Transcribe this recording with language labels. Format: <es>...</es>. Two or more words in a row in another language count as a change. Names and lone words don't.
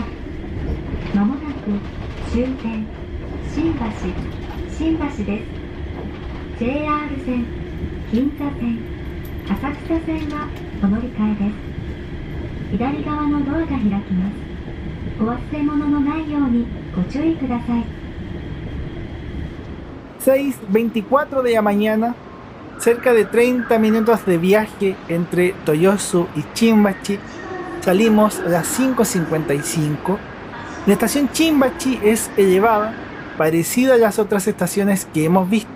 <ja>まもなく終点新橋です。JR 線、銀座線、浅草線はお乗り換えです。左側のドアが開きます。お忘れ物のないようにご注意ください。</ja> <es>6:24 de la mañana, cerca de 30 minutos de viaje entre Toyosu y Shinbashi. Salimos a las 5:55. La estación Shinbashi es elevada, parecida a las otras estaciones que hemos visto.</es>